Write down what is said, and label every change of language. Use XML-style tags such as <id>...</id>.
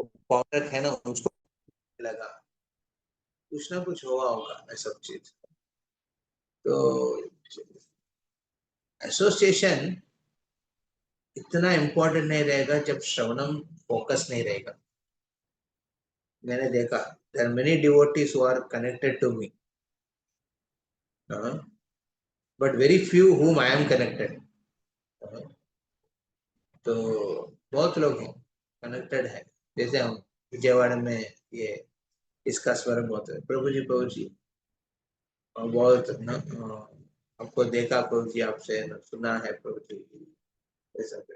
<hi>पौधक है ना, उसको लगा कुछ ना कुछ हुआ होगा ये सब चीज। तो एसोसिएशन इतना इम्पोर्टेंट नहीं रहेगा जब श्रवणम फोकस नहीं रहेगा। मैंने देखा</hi> <en>there are many devotees who are connected to me, but very few whom I am connected.</en> <hi>तो बहुत लोग हैं कनेक्टेड है। जैसे हम विजयवाड़ा में ये इसका स्वरम बहुत है, प्रभु जी बहुत न, आपको देखा प्रभु जी, आपसे सुना है प्रभु जी, ऐसा।</hi>